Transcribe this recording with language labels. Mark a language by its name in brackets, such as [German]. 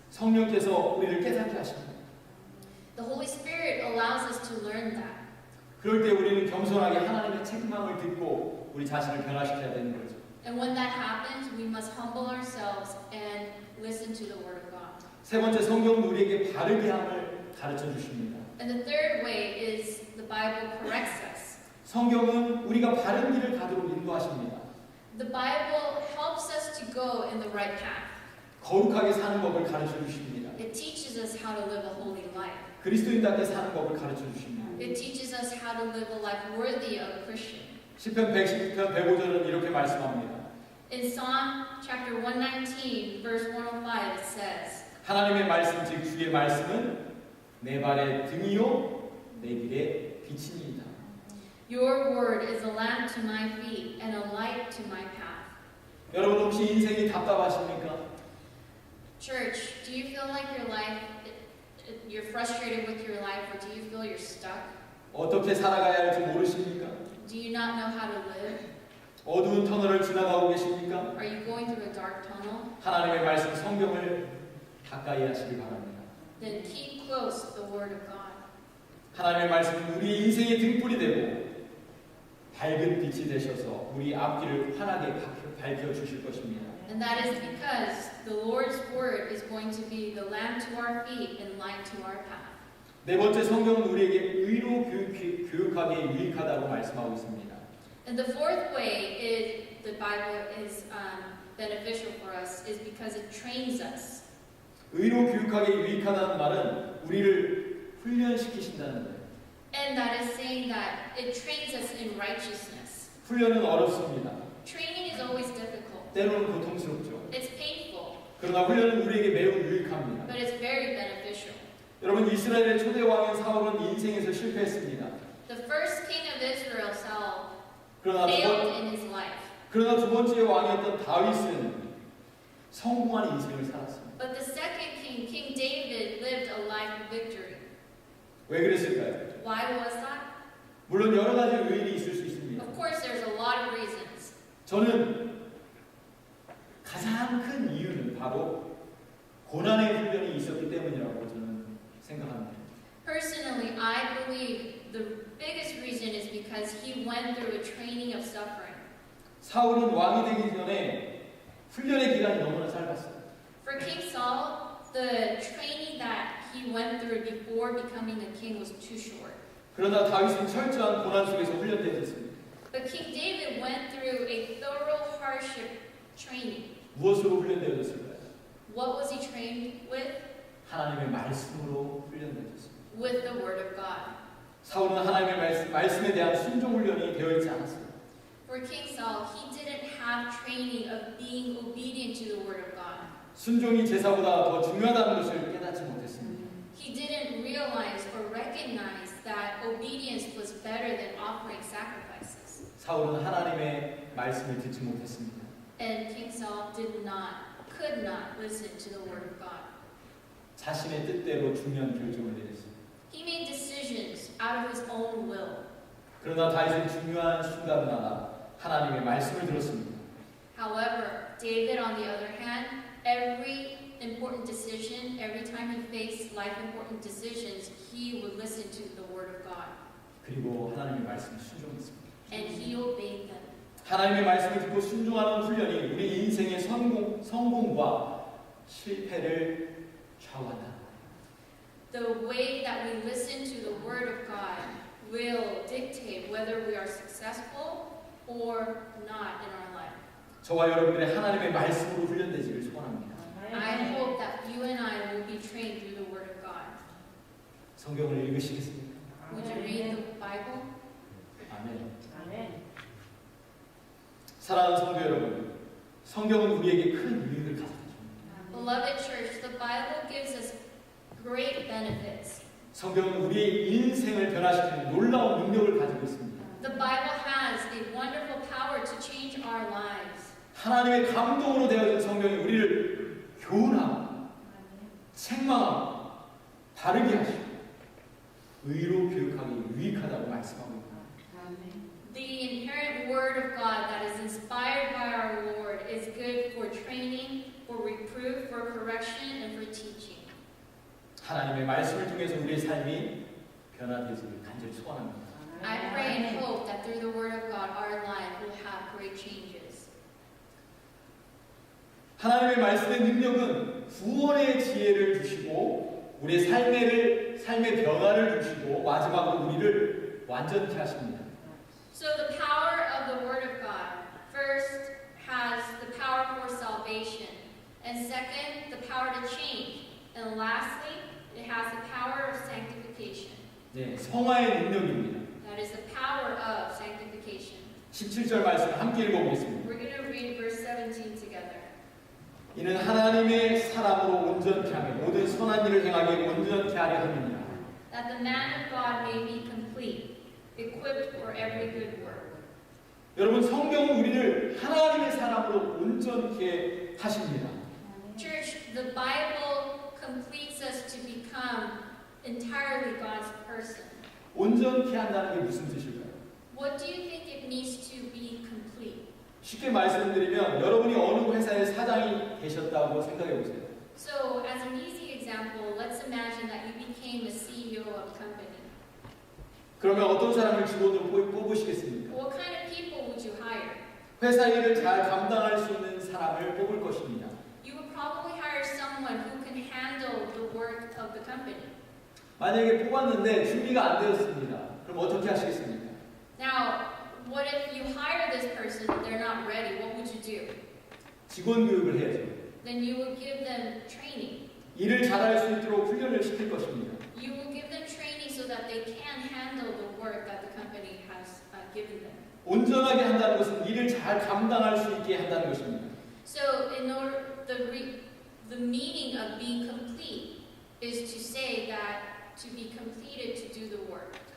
[Korean] 성령께서 우리를 깨닫게 하십니다. [English] The Holy Spirit allows us to learn that. [Korean] 그럴 때 우리는 겸손하게 하나님의 책망을 듣고 우리 자신을 변화시켜야 되는 거죠. [English] And when that happens, we must humble ourselves and listen to the Word of God. [Korean] 세 번째, 성경은 우리에게 바르게 함을 가르쳐 주십니다. [English] And the third way is the Bible corrects us. [Korean] 성경은 우리가 바른 길을 가도록 인도하십니다. [English] The Bible helps us to go in the right path. [Korean] 거룩하게 사는 법을 가르쳐 주십니다. [English] It teaches us how to live a holy life. [Korean] 그리스도인답게 사는 법을 가르쳐 주십니다. [English] It teaches us how to live a life worthy of a Christian. [Korean] 시편 110편 105절은 이렇게 말씀합니다. [English] In Psalm chapter 119, verse 105, it says, [Korean] 하나님의 말씀, 즉 주의 말씀은 내 발의 등이요 내 길의 빛이니이다. [English] Your word is a lamp to my feet and a light to my path. [Korean] 여러분 혹시 인생이 답답하십니까? [English] Church, do you feel like your life, you're frustrated with your life, or do you feel you're stuck? [Korean] 어떻게 살아가야 할지 모르십니까? [English] Do you not know how to live? [Korean] 어두운 터널을 지나가고 계십니까? [English] Are you going through a dark tunnel? [Korean] 하나님의 말씀 성경을 가까이 하시기 바랍니다. [English] Then keep close the word of God. [Korean] 하나님의 말씀은 우리 인생의 등불이 되고 밝은 빛이 되셔서 우리 앞길을 환하게 밝혀주실 것입니다. [English] And that is because the Lord's word is going to be the lamp to our feet and light to our path. [Korean] 네 번째, 성경은 우리에게 의로 교육하기에 유익하다고 말씀하고 있습니다. [English] And the fourth way the Bible is beneficial for us is because it trains us. [Korean] 의로 교육하기에 유익하다는 말은 우리를 훈련시키신다는 거예요. [English] And that is saying that it trains us in righteousness. [Korean] 훈련은 어렵습니다. [English] Training is always difficult. [Korean] 때로는 고통스럽죠. [English] It's painful, [Korean] 그러나 훈련은 우리에게 매우 유익합니다. [English] but it's very beneficial. [Korean] 여러분, 이스라엘의 초대 왕인 사울은 인생에서 실패했습니다. [English] The first king of Israel, Saul, [Korean] 그러나 [English] failed in his life. [Korean] 두 번째 왕이었던 다윗은 성공한 인생을 살았습니다. [English] But the second king, King David, lived a life of victory. [Korean] 왜 그랬을까요? [English] Why was that? [Korean] 물론 여러 가지 요인이 있을 수 있습니다. [English] Of course, there's a lot of reasons. [Korean] 저는 가장 큰 이유는 바로 고난의 훈련이 있었기 때문이라고 저는 생각합니다. [English] Personally, I believe the biggest reason is because he went through a training of suffering. [Korean] 사울은 왕이 되기 전에 훈련의 기간이 너무나 짧았어요. [English] For King Saul, the training that he went through before becoming a king was too short. [Korean] 그러나 다윗은 철저한 고난 속에서 훈련되었습니다. [English] But King David went through a thorough hardship training. [Korean] 무엇으로 훈련되었을까요? [English] What was he trained with? [Korean] 하나님의 말씀으로 훈련되었습니다. [English] With the Word of God. [Korean] 사울은 하나님의 말씀에 대한 순종 훈련이 되어 있지 않았어요. [English] For King Saul, he didn't have training of being obedient to the Word of God. [Korean] 순종이 제사보다 더 중요하다는 것을 깨닫지 못했습니다. [English] He didn't realize or recognize that obedience was better than offering sacrifices. [Korean] 사울은 하나님의 말씀을 듣지 못했습니다. [English] And King Saul could not listen to the Word of God. [Korean] 자신의 뜻대로 중요한 결정을 내렸습니다. [English] He made decisions out of his own will. [Korean] 그러나 다윗은 중요한 순간마다 하나님의 말씀을 들었습니다. [English] However, David, on the other hand, every important decision, every time he faced life important decisions, he would listen to the Word of God. [Korean] 그리고 하나님의 말씀을 순종했습니다. [English] And he obeyed them. [Korean] 하나님의 말씀을 듣고 순종하는 훈련이 우리 인생의 성공과 실패를 좌우한다. [English] The way that we listen to the Word of God will dictate whether we are successful or not in our life. [Korean] 저와 여러분들의 하나님의 말씀으로 훈련되기를 소원합니다. [English] I hope that you and I will be trained through the Word of God. [Korean] 성경을 읽으시겠습니까? [English] Would you read the Bible? [Korean] 아멘. 아멘. 사랑하는 성도 여러분, 성경은 우리에게 큰 유익을 가져다 줍니다. [English] Beloved church, the Bible gives us great benefits. [Korean] 성경은 우리의 인생을 변화시키는 놀라운 능력을 가지고 있습니다. [English] The Bible has a wonderful power to change our lives. [Korean] 하나님의 감동으로 되어진 성경이 우리를 교훈하고 책망하고 바르게 하시고 의로 교육하기 유익하다고 말씀하고 있습니다. [English] The inherent word of God that is inspired by our Lord is good for training, for reproof, for correction, and for teaching. [Korean] 하나님의 말씀을 통해서 우리의 삶이 변화되기를 간절히 소원합니다. [English] I pray and hope that through the word of God, our life will have great changes. [Korean] 하나님의 말씀의 능력은 구원의 지혜를 주시고 우리의 삶의 변화를 주시고 마지막으로 우리를 완전케 하십니다. [English] So the power of the word of God first has the power for salvation, and second, the power to change, and lastly, it has the power of sanctification. [Korean] 네, 성화의 능력입니다. [English] That is the power of sanctification. [Korean] 17절 말씀 함께 읽어보겠습니다. [English] We're going to read verse 17 together. [Korean] 이는 하나님의 사람으로 온전케 하며 모든 선한 일을 행하게 온전케 하려 함이니라. [English] That the man of God may be complete, equipped for every good work. [Korean] 여러분, 성경은 우리를 하나님의 사람으로 온전케 하십니다. [English] Church, the Bible completes us to become entirely God's person. [Korean] 온전케 한다는 게 무슨 뜻일까요? [English] What do you think it means to be complete? [Korean] 쉽게 말씀드리면 여러분이 어느 회사의 사장이 되셨다고 생각해 보세요. [English] So, as an easy example, let's imagine that you became a CEO of a company. [Korean] 그러면 어떤 사람을 직원으로 뽑으시겠습니까? [English] What kind of people would you hire? [Korean] 회사 일을 잘 감당할 수 있는 사람을 뽑을 것입니다. [English] You would probably hire someone who can handle the work of the company. [Korean] 만약에 뽑았는데 준비가 안 되었습니다. 그럼 어떻게 하시겠습니까? [English] Now, what if you hire this person and they're not ready? What would you do? [Korean] 직원 교육을 해야죠. [English] Then you would give them training. [Korean] 일을 잘할 수 있도록 훈련을 시킬 것입니다. [English] You will give them training so that they can handle the work that the company has given them. [Korean] 온전하게 한다는 것은 일을 잘 감당할 수 있게 한다는 것입니다. [English] So, in order the meaning of being complete is to say that to be completed to do the work.